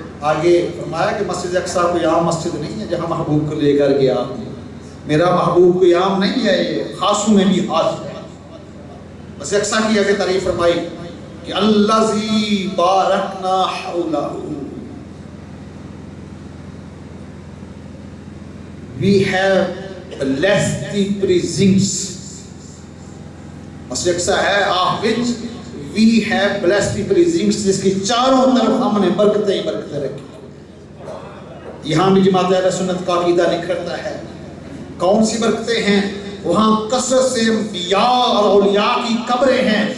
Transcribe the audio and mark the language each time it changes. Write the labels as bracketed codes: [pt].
[ur] آگے فرمایا کہ مسجد اقصی کوئی عام مسجد نہیں ہے جہاں محبوب کو لے کر گیا. میرا محبوب کوئی عام نہیں ہے، یہ خاصوں میں بھی خاص ہے. مسجد اقصی کی آگے تعریف فرمائی کہ [ar] الذی بارکنا حولہ. [en] We have blessed the precincts. [ur] مسجد اقصی ہے [en] of which we have blessed the precincts، [ur] جس کی چاروں طرف ہم نے برکتیں برکتیں رکھی. یہاں بھی جماعت اہل سنت کا عقیدہ نکھرتا ہے. کون سی برکتیں ہیں؟ وہاں کثرت سے انبیاء اور اولیاء کی قبریں ہیں.